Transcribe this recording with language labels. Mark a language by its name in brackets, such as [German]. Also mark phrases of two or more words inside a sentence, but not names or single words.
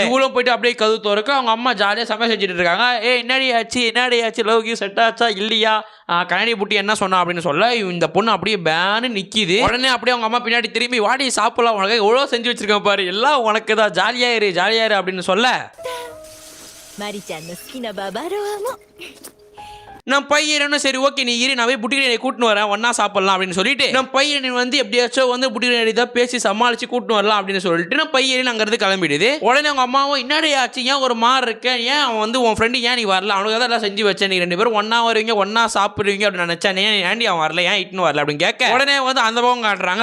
[Tamil] இவ்வளோ போயிட்டு அப்படியே கது திறக்க அவங்க அம்மா ஜாலியாக சமையல் செஞ்சுட்டு இருக்காங்க. என்னடி ஆச்சு [English] love set [Tamil] ஆச்சா இல்லையா, கண்ணாடி புட்டி என்ன சொன்னா அப்படின்னு சொல்ல இந்த பொண்ணு அப்படியே பேனு நிற்கிது. உடனே அப்படியே அவங்க அம்மா பின்னாடி திரும்பி வாடி சாப்பிடலாம், உனக்கு எவ்வளோ செஞ்சு வச்சிருக்கேன் பாரு, எல்லாம் உனக்கு தான், ஜாலியாயிரு அப்படின்னு சொல்ல [Japanese] மாரி-chanの好きなババロアも [Tamil] நம்ம பையனும் சரி ஓகே நீ இரு நான் போய் புட்டிகிரேடியை கூட்டின்னு வரேன் ஒன்னா சாப்பிடலாம் அப்படின்னு சொல்லிட்டு நம்ம பையன் வந்து எப்படியாச்சும் வந்து புட்டிகிரேடி தான் பேசி சமாளிச்சு கூட்டின்னு வரலாம் அப்படின்னு சொல்லிட்டு நம்ம பையன் அங்கிருந்து கிளம்பிடுது. உடனே அவங்க அம்மாவும் என்னடி ஆச்சு, ஏன் ஒரு மாதிரி இருக்கேன், ஏன் அவன் வந்து உன் ஃப்ரெண்டு ஏன் நீ வரல, அவனுக்கு தான் எல்லாம் செஞ்சு வச்சேன், நீ 2 பேரும் ஒன்னா வருவீங்க ஒன்னா சாப்பிடுவீங்க அப்படின்னு நினைச்சேன், ஏன்டி அவன் வரல, ஏன் இட்டுன்னு வரல அப்படின்னு கேட்க உடனே வந்து அந்த பக்கம் காட்டுறாங்க.